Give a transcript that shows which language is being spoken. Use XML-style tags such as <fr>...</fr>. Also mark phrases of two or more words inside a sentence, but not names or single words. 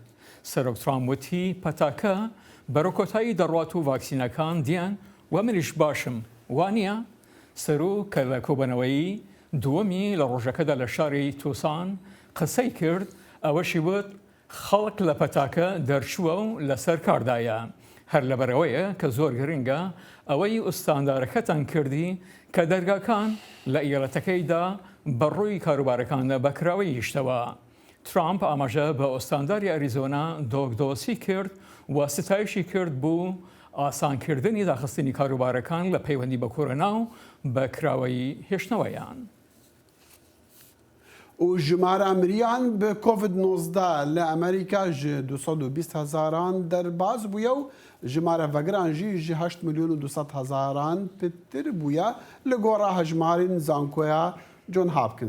<ckb>سەرۆک ترامپ وتی پەتاکە بەرەو کۆتایی دەڕات و ڤاکسینەکان دیان و منیش باشم وانە سەرۆک کە لە کۆبوونەوەی دووەمی لە ڕۆژەکەدا لە شاری تووسان قسەی کرد ئەوەشی وت خەڵک لە پەتاکە دەرچووە و لەسەر کاردایە هەر لەبەرەوەیە کە زۆر گرنگە ئەوەی ئوستاندارەکەتان کردی کە دەرگاکان لە ئیالەتەکەیدا بەڕووی کاروبارەکانە بەکراوەی هیشتەوە. ترامپ ئاماژە بە ئۆستانداری ئەریزۆنا دۆگدۆسی کرد و ستایشی کرد بوو ئاسانکردنی داخستنی کاروبارەکان لە پەیوەندی بە کۆرۆنا و بەکراوەی هێشتنەوەیان.</ckb> <ku>û jimara miriyan bi COVID-19 li Amerîka ji 220,000 derbas bûye û jimara vegiran jî ji 8,200,000 pitir bûye li gora hejmarên zankoya John Hopkins.</ku>